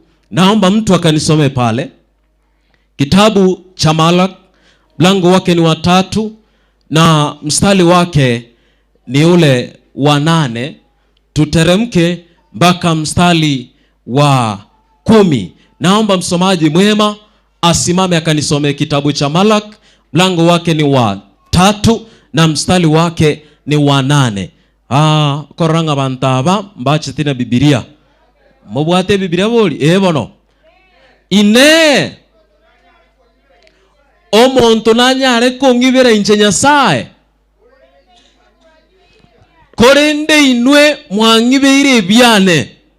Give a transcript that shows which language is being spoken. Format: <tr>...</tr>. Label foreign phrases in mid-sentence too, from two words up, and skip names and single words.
<sw>Naomba mtu akanisome pale. Kitabu cha Malak mlango wake ni wa 3 na mstari wake ni ule wa 8. Tuteremke mpaka mstari wa 10. Naomba msomaji mwema asimame akanisomee kitabu cha Malak, mlango wake ni wa 3 na mstari wake ni wa 8.</sw> <guz>Koranga bantaba mbache tina Biblia. Mubwate Biblia boli bono. Ine omonto nanyare kongibera inche Nyasaye. Korende inwe mwangibeire byane.</guz>